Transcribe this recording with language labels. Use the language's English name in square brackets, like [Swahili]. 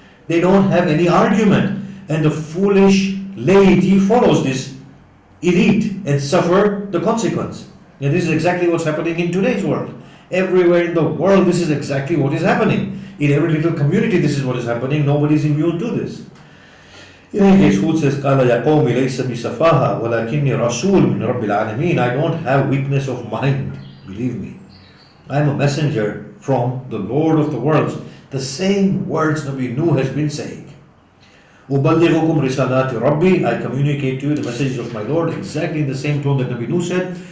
[English] They don't have any argument. And the foolish laity follows this elite and suffer the consequence. And this is exactly what's happening in today's world. Everywhere in the world, this is exactly what is happening. In every little community, this is what is happening. Nobody is immune to this. In any case, Hud says, [Arabic] قَالَ يَا قَوْمِ لَيْسَ بِسَفَاهَا وَلَكِنِّي رَسُولٌ مِّن رَبِّ الْعَالَمِينَ. [English] I don't have weakness of mind, believe me. I am a messenger from the Lord of the worlds. The same words Nabi Nuh has been saying. [Arabic] أُبَلِّغُكُمْ رِسَالَاتِ رَبِّي. [English] I communicate to you the messages of my Lord, exactly in the same tone that Nabi Nuh said.